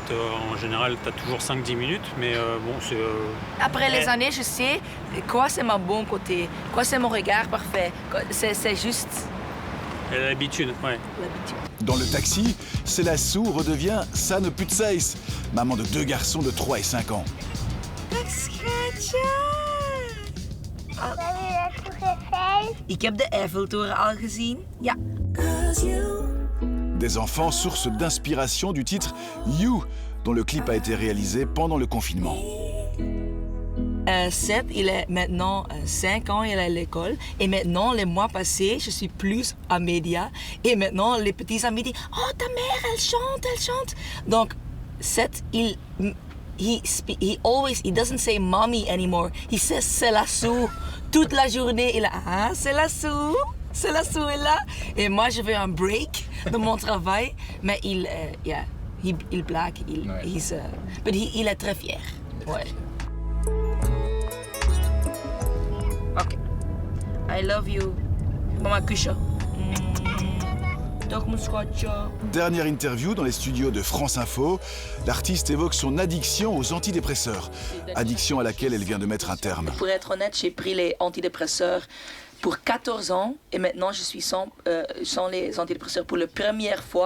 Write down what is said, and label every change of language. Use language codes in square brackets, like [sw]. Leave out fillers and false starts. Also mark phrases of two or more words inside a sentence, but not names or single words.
[fr] En général, tu as toujours 5-10 minutes, mais bon, c'est... Après les années, je sais quoi c'est mon bon côté, quoi c'est mon regard parfait. C'est juste L'habitude, ouais. l'habitude. Dans le taxi, Selassou redevient Sanne Putseis, maman de 2 garçons de 3 et 5 ans. [nl] Ik heb de Eiffeltoren al gezien. Ja. [fr] Des enfants, source d'inspiration du titre You, dont le clip a été réalisé pendant le confinement. Seth, il est maintenant 5 ans, il est à l'école. Et maintenant, les mois passés, je suis plus à média. Et maintenant, les petits amis disent « Oh, ta mère, elle chante. » Donc, [en] Seth, he doesn't say mommy anymore. He says Selassou. [fr] Toute la journée, il a ah, Selassou est là. Et moi, je veux un break de mon travail. Mais il blague, il est très fier. Ouais. [en] Ok. I love you. [nl] Mama kusje. [fr] Dernière interview dans les studios de France Info, l'artiste évoque son addiction aux antidépresseurs, addiction à laquelle elle vient de mettre un terme. Pour être honnête, j'ai pris les antidépresseurs pour 14 ans et maintenant je suis sans les antidépresseurs pour la première fois.